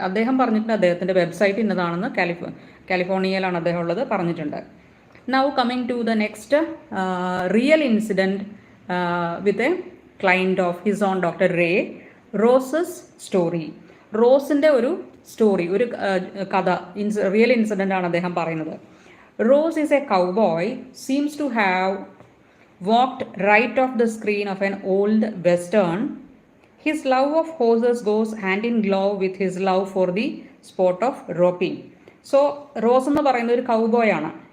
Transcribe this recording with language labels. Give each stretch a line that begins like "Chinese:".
Malayalam: അദ്ദേഹം പറഞ്ഞിട്ടുണ്ട് അദ്ദേഹത്തിൻ്റെ വെബ്സൈറ്റ് ഇന്നതാണെന്ന്, കാലിഫോർണിയയിലാണ് അദ്ദേഹം ഉള്ളത്, പറഞ്ഞിട്ടുണ്ട്.
English: Now coming to the next real incident with a client of his own, Dr. Ray, Rose's story.
Malayalam: റോസിൻ്റെ ഒരു സ്റ്റോറി, ഒരു കഥ, റിയൽ ഇൻസിഡൻ്റ് ആണ് അദ്ദേഹം പറയുന്നത്.
English: Rose is a cowboy, seems to have walked right off the screen of an old western. His love of horses goes hand in glove with his love for the sport of roping.
Malayalam: So rose എന്ന് പറയുന്ന ഒരു കൗബോയാണ്.